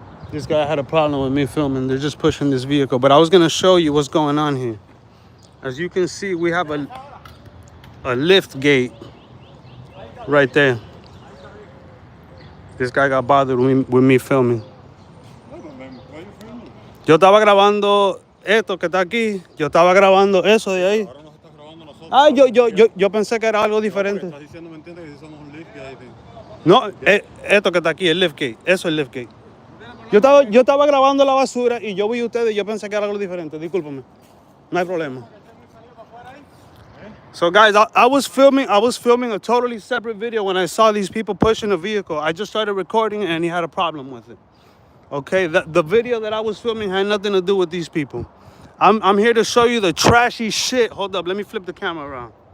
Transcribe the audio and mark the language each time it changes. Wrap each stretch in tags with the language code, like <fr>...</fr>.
<en>This guy had a problem with me filming. They're just pushing this vehicle. But I was going to show you what's going on here. As you can see, we have a lift gate right there. This guy got bothered with me filming. Why are you filming?</en> <es>Yo estaba grabando esto que está aquí. Yo estaba grabando eso de ahí. Ahora nos estás grabando nosotros. Ah, yo pensé que era algo diferente. Estás diciendo, ¿me entiendes? Que si somos un lift gate. No, esto que está aquí, el lift gate. Eso es el lift gate. Yo estaba grabando la basura y yo vi ustedes y yo pensé que era algo diferente. Discúlpame. No hay problema.</es> <en>So guys, I was filming a totally separate video when I saw these people pushing a vehicle. I just started recording and he had a problem with it. Okay, the video that I was filming had nothing to do with these people. I'm here to show you the trashy shit. Hold up, let me flip the camera around.</en>